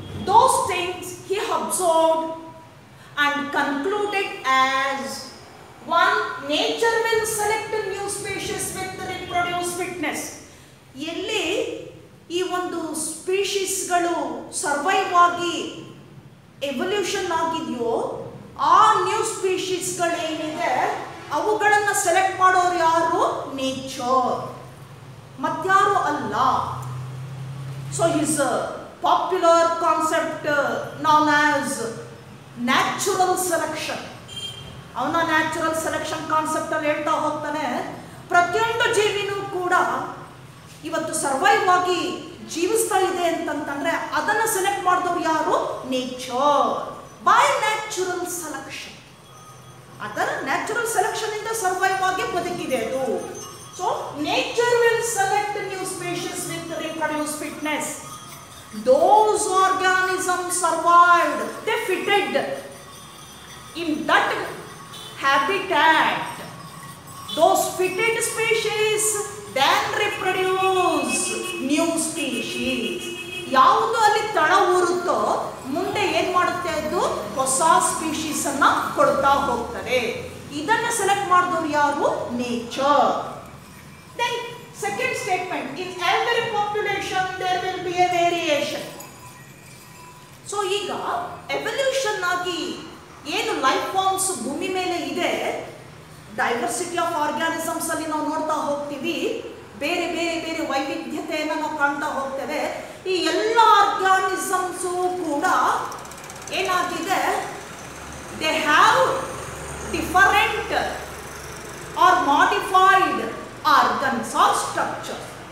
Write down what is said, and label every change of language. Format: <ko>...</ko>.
<en>Those things he observed and concluded as one, nature will select new species with reproduce fitness.</en> <kn>ಎಲ್ಲಿ ಈ ಒಂದು ಸ್ಪೀಶೀಸ್ಗಳು survive ಆಗಿ evolution ಆಗಿದೆಯೋ ಆ ನ್ಯೂ ಸ್ಪೀಶೀಸ್ಗಳೇನಿದೆ ಅವುಗಳನ್ನು ಸೆಲೆಕ್ಟ್ ಮಾಡೋರು ಯಾರು? ನೇಚರ್, ಮತ್ಯಾರು ಅಲ್ಲ.</kn> <en>So his popular concept known as natural selection.</en> <kn>ಅವನ ನ್ಯಾಚುರಲ್ ಸೆಲೆಕ್ಷನ್ ಕಾನ್ಸೆಪ್ಟ್ ಅಲ್ಲಿ ಹೇಳ್ತಾ ಹೋಗ್ತಾನೆ, ಪ್ರತಿಯೊಂದು ಜೀವಿನೂ ಕೂಡ ಇವತ್ತು ಸರ್ವೈವ್ ಆಗಿ ಜೀವಿಸ್ತಾ ಇದೆ ಅಂತಂತಂದ್ರೆ ಅದನ್ನು ಸೆಲೆಕ್ಟ್ ಮಾಡಿದವ್ರು ಯಾರು?</kn> <en>Nature, by natural selection.</en> <kn>ಅದರ ನ್ಯಾಚುರಲ್ ಸೆಲೆಕ್ಷನ್ ಇಂದ ಸರ್ವೈವ್ ಆಗಿ ಬದುಕಿದೆ ಅದು.</kn> <en>So nature will select new species with reproduce fitness. Those organisms survived, they fitted in that habitat. Those fitted species then reproduce new species.</en> <kn>ಯಾವುದು ಅಲ್ಲಿ ತಳ ಊರುತ್ತೋ ಮುಂದೆ ಏನ್ ಮಾಡುತ್ತೆ, ಅದು ಹೊಸ ಸ್ಪೀಶೀಸ್ ಅನ್ನ ಕೊಡ್ತಾ ಹೋಗ್ತದೆ. ಇದನ್ನ ಸೆಲೆಕ್ಟ್ ಮಾಡಿದವರು ಯಾರು? Nature.</kn> <en>Then second statement, in every population there will be a variation.</en> <kn>So ಈಗ ಎವಲ್ಯೂಷನ್ ಆಗಿ ಏನು ಲೈಫ್ ಫಾರ್ಮ್ಸ್ ಭೂಮಿ ಮೇಲೆ ಇದೆ, ಡೈವರ್ಸಿಟಿ ಆಫ್ ಆರ್ಗ್ಯಾನಿಸಮ್ಸ್ ಅಲ್ಲಿ ನಾವು ನೋಡ್ತಾ ಹೋಗ್ತೀವಿ, ಬೇರೆ ಬೇರೆ ಬೇರೆ ವೈವಿಧ್ಯತೆಯನ್ನು ನಾವು ಕಾಣ್ತಾ ಹೋಗ್ತೇವೆ. ಈ ಎಲ್ಲ ಆರ್ಗ್ಯಾನಿಸಮ್ಸು ಕೂಡ ಏನಾಗಿದೆ,</kn> <en>They have different or modified organs or structure.</en>